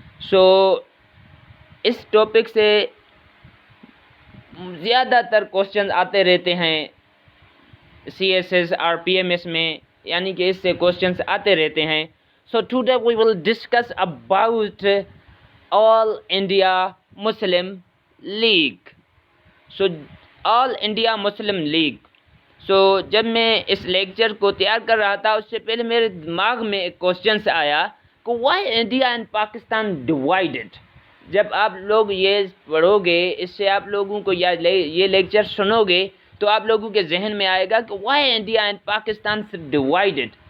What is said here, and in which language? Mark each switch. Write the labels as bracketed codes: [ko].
[hi] So इस topic से ज़्यादातर क्वेश्चन आते रहते हैं CSS और PMS में, यानी कि इससे क्वेश्चंस आते रहते हैं. [en] So today we will discuss about All India Muslim League. So All India Muslim League. [hi] जब मैं इस लेक्चर को तैयार कर रहा था उससे पहले मेरे दिमाग में एक क्वेश्चन आया कि [en] Why India and Pakistan divided. [hi] जब आप लोग ये पढ़ोगे, इससे आप लोगों को ये लेक्चर सुनोगे तो आप लोगों के जहन में आएगा कि [en] Why India and Pakistan divided.